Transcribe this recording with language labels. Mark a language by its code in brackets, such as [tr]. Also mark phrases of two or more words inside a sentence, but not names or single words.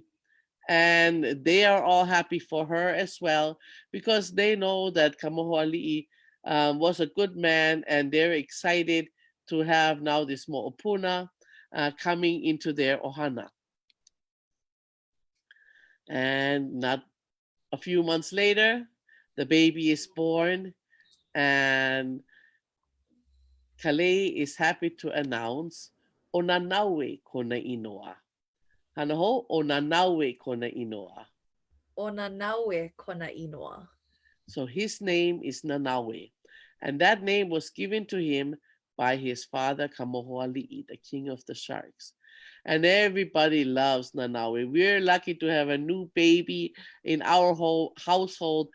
[en] And they are all happy for her as well, because they know that Kamohoali'i was a good man, and they're excited to have now this mo'opuna coming into their ohana. And not a few months later, the baby is born, and Calais is happy to announce, [haw] o Nanaue kona inoa. Hanaho, o Nanaue kona inoa. O Nanaue kona inoa. [en] So his name is Nanaue. And that name was given to him by his father, Kamohoali'i, the king of the sharks. And everybody loves Nanaue. We're lucky to have a new baby in our whole household.